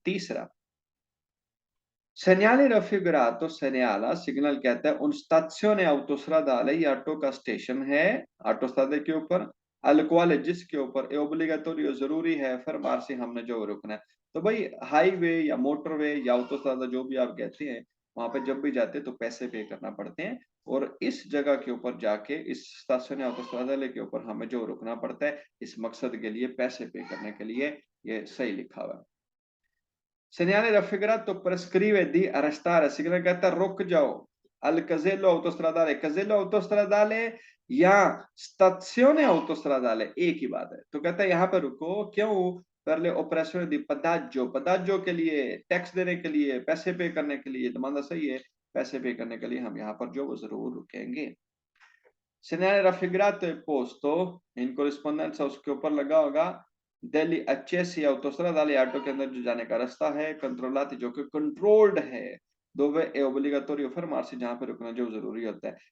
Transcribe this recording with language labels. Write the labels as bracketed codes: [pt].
[hi] तीसरा [it] segnale raffigurato segnala, [hi] signal कहता है उन stazione autostradale, ये ऑटो का स्टेशन है ऑटोस्ट्रादे के ऊपर, [it] al quale [hi] जिसके ऊपर [it] è obbligatorio [hi] जरूरी है fermarsi हमने जो रुकना है। तो भाई हाईवे या मोटरवे या ऑटोस्ट्रादा जो भी आप कहते हैं वहां पे जब भी जाते हैं तो पैसे पे करना पड़ते हैं, और इस जगह के ऊपर जाके इस stazione autostradale के ऊपर हमें जो रुकना पड़ता है इस मकसद के लिए, पैसे पे करने के लिए। ये सही लिखा हुआ है। [it] segnale raffigurato prescrive di arrestare, [hi] signal कहता है रुक जाओ, [it] al casello autostradale, casello autostradale [hi] या stazione autostradale, एक ही बात है। तो कहता है यहाँ पे रुको, क्यों? [it] per le operazioni di pedaggio, [hi] pedaggio के लिए, टैक्स देने के लिए, पैसे पे करने के लिए, तो सही है, पैसे पे करने के लिए हम यहाँ पर जो वो जरूर रुकेंगे। [it] Segnale raffigurato è posto in corrispondenza [hi] उसके ऊपर लगा होगा [it] degli accessi autostradali, [hi] ऑटो के अंदर जो जाने का रास्ता है, controllati जो कि controlled है, [it] dove è obbligatorio fermarsi, [hi] जहाँ पे रुकना जो जरूरी होता है।